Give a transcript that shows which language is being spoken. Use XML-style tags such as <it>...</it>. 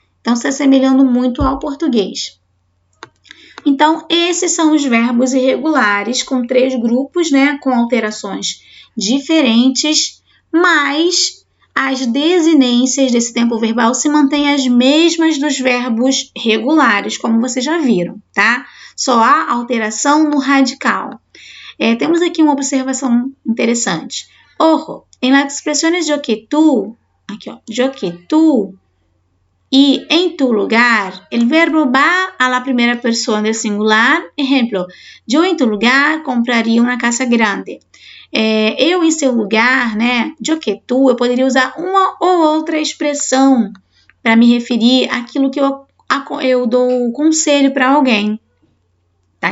<pt>Então, se assemelhando muito ao português. Então, esses são os verbos irregulares, com 3 grupos, né, com alterações diferentes, mas as desinências desse tempo verbal se mantêm as mesmas dos verbos regulares, como vocês já viram, tá? Só há alteração no radical. Temos aqui uma observação interessante.</pt> <es>Ojo, en las expresiones yo que tú,</es> <pt>aqui ó,</pt> <es>yo que tú y en tu lugar, el verbo va a la primera persona del singular. Ejemplo, yo en tu lugar compraria</es> <pt>uma casa grande. Eu em seu lugar, né? Eu que tu, eu poderia usar uma ou outra expressão para me referir àquilo que eu dou conselho para alguém. Tá?</pt>